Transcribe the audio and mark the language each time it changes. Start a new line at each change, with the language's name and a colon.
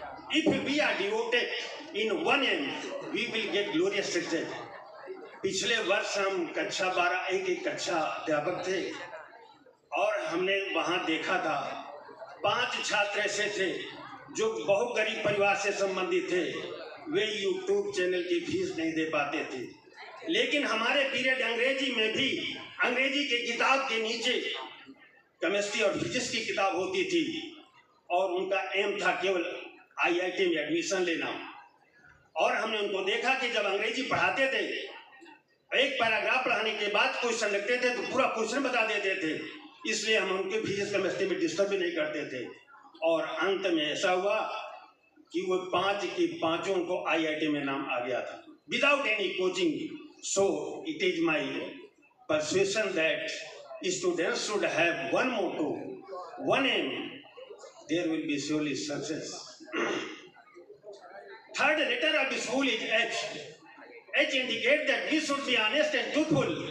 English: If we are devoted in one aim, we will get glorious success.
Hindi: पिछले वर्ष हम कक्षा 12 एक कक्षा अध्यापक थे और हमने वहां देखा था 5 छात्र ऐसे थे जो बहुत गरीब परिवार से संबंधित थे। वे यूट्यूब चैनल की फीस नहीं दे पाते थे, लेकिन हमारे पीरियड अंग्रेजी में भी अंग्रेजी की किताब के नीचे केमिस्ट्री और फिजिक्स की किताब होती थी और उनका एम था केवल IIT में एडमिशन लेना। और हमने उनको देखा कि जब अंग्रेजी पढ़ाते थे, एक पैराग्राफ पढ़ाने के बाद क्वेश्चन लिखते थे तो पूरा क्वेश्चन बता देते थे, इसलिए हम उनके फिजिक्स केमिस्ट्री में डिस्टर्ब भी नहीं करते थे। और अंत में ऐसा हुआ कि वो 5 की 5 को IIT में नाम आ गया था
English: Without any coaching. So it is my persuasion that students should have one motto, one aim, there will be surely success. Third letter of the school is H. H indicates that we should be honest and truthful.